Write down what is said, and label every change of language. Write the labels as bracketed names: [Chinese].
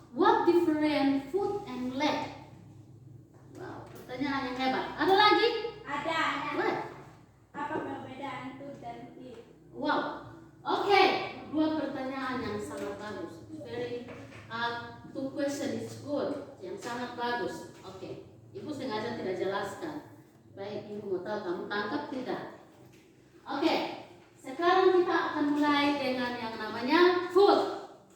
[English] What different foot and leg? [Indonesian] Wow, pertanyaan yang hebat. Ada lagi? Ada. [English] What? [Indonesian] Apa perbedaan tooth dan teeth? Wow. Oke, dua pertanyaan yang sangat bagus. [English] Very two question is good. [Indonesian] Yang sangat bagus. Oke. Ibu sengaja tidak jelaskan. Baik, ibu mau tahu kamu tangkap tidak? Oke. Sekarang kita akan mulai dengan yang namanya foot.